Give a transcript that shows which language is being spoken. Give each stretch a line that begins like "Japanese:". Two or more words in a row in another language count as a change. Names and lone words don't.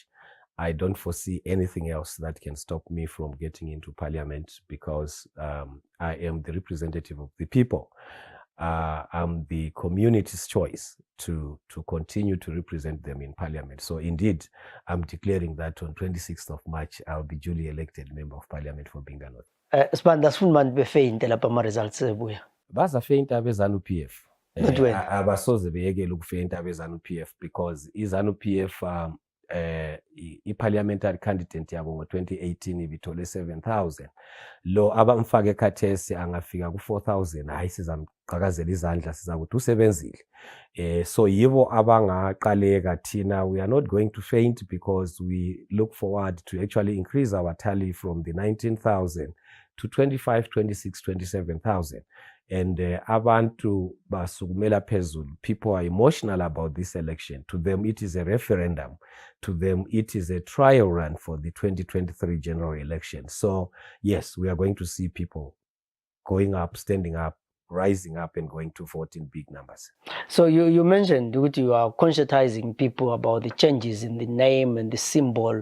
English: I don't foresee anything else that can stop me from getting into parliament because I am the representative of the people. I'm the community's choice to continue to represent them in parliament. So indeed, I'm declaring that on 26th of March, I'll be duly elected member of parliament for Binga North.
North Ndebele: Sibanda sifuna befeyinte lapha ama-results ebuya. Bazafeyinta abe-ZANU-PF.
English: Not wena.
North Ndebele: Abasoze beyekele ukufeyinta abe-ZANU-PF because i-ZANU-PF
English: i-parliamentary candidate
North Ndebele: yabo ngo-2018 ibithole 7,000. Lo abamfake khathesi angafika ku-4,000. Hayi sizamqhakazela izandla sizakuthi usebenzile. So yibo abangaqaleka thina.
English: We are not going to faint because we look forward to actually increase our tally from the 19,000 to 25, 26, 27,000.
North Ndebele: And abantu basukumela phezulu.
English: People are emotional about this election. To them, it is a referendum. To them, it is a trial run for the 2023 general election. So, yes, we are going to see people going up, standing up, rising up and going to vote in big numbers. So you mentioned that you are conscientizing people about the changes in the name and the symbol.